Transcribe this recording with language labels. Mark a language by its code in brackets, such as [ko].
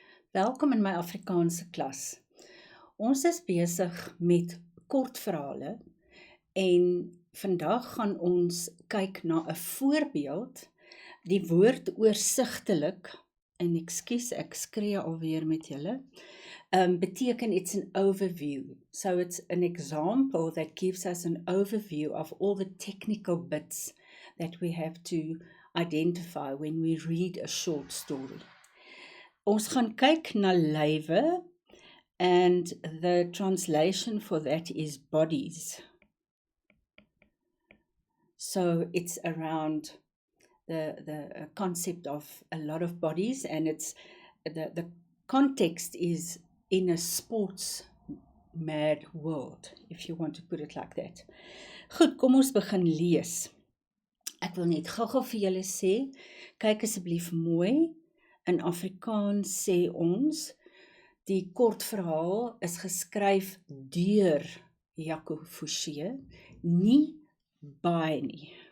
[af] Welkom in my Afrikaanse klas. Ons is besig met kortverhale en vandag gaan ons kyk na 'n voorbeeld. Die woord oorsigtelik, en ekskuus, ek skree alweer met julle, beteken [en] it's an overview. So it's an example that gives us an overview of all the technical bits that we have to identify when we read a short story. [af] Ons gaan kyk na lywe, [en] and the translation for that is bodies. So it's around the concept of a lot of bodies, and it's the context is in a sports mad world, if you want to put it like that. [af] Goed, kom ons begin lees. Ek wil net gou-gou vir julle sê, kyk asseblief mooi. In Afrikaans sê ons, die kortverhaal is geskryf deur Jaco Forshey, nie by nie.